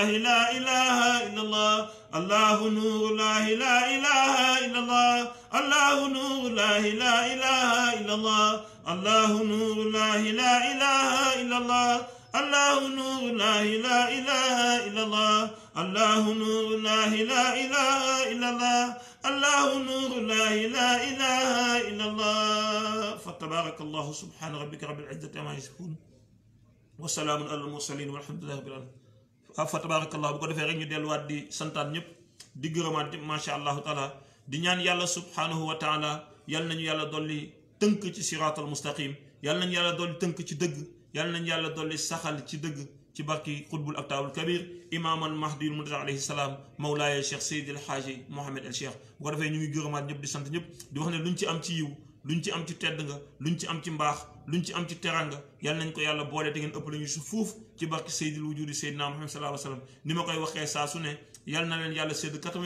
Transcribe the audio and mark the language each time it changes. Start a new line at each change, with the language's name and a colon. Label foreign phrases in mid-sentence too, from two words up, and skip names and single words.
Arabic: لا إله إلا الله الله نور الله لا إله إلا الله الله نور الله لا إله إلا الله الله نور الله لا إله إلا الله الله نور الله لا إله إلا الله الله نور الله لا إله إلا الله الله نور الله لا إله إلا الله فتبارك الله سبحان ربك رب العزة عما يصفون وسلام على المرسلين والحمد لله رب العالمين فتبارك الله
Wolof: bu ko defee rek ñu delluwaat di santaan ñëpp di gërëmaat ñëpp
Arabic: ما شاء الله تعالى
Wolof: di ñaan yàlla
Arabic: سبحانه وتعالى
Wolof: yal nañu yàlla dolli tënk ci
Arabic: الصراط المستقيم
Wolof: yal nañu yàlla dolli tënk ci dëgg yal nañu yàlla dolli saxal ci dëgg ci barki
Arabic: قطب الأقطاب الكبير الإمام المهدي المنتظر عليه السلام مولاي
Wolof: cheikh seydi el xaaji mohammed el cheikh bu ko defee ñu ngi gërëmaat ñëpp di sant ñëpp di wax ne luñ ci am ci yiw luñ ci am ci tedd nga luñ ci am ci mbaax luñ ci am ci teranga yal nañ ko yàlla boole te ngeen ëpp lañu su fuuf ci barki
Arabic: سيد الوجود سيدنا محمد صلى الله عليه وسلم
Wolof: ni ma koy waxee saa su ne yal na leen yàlla sédd